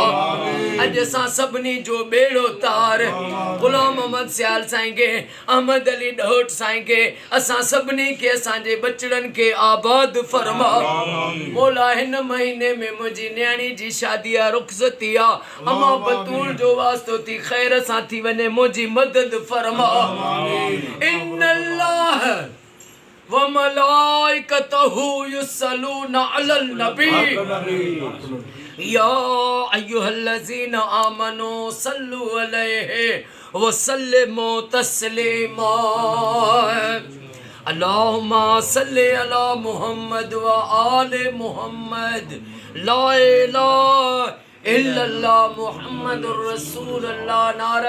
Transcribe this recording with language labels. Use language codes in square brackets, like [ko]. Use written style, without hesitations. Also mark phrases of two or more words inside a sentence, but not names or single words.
[sd] अॼु असां सभिनी जो बेड़ो तार ग़ुलाम मोहम्मद सियाल साईं खे, अहमद अली ॾहोट साईं खे, असां सभिनी खे असांजे बचड़नि खे आबाद फरमा। मौला हिन महीने में मुंहिंजी न्याणी जी शादी आहे, रुख़्सती आहे, अमा बतूल जो वास्तो थी ख़ैर सां थी वञे, मुंहिंजी मदद फरमा। [ar] إن الله وملائكته يصلون على النبي يا أيها الذين آمنوا صلوا عليه وسلموا تسليما. اللهم صل على محمد وآل محمد. لا إله إلا الله محمد رسول الله.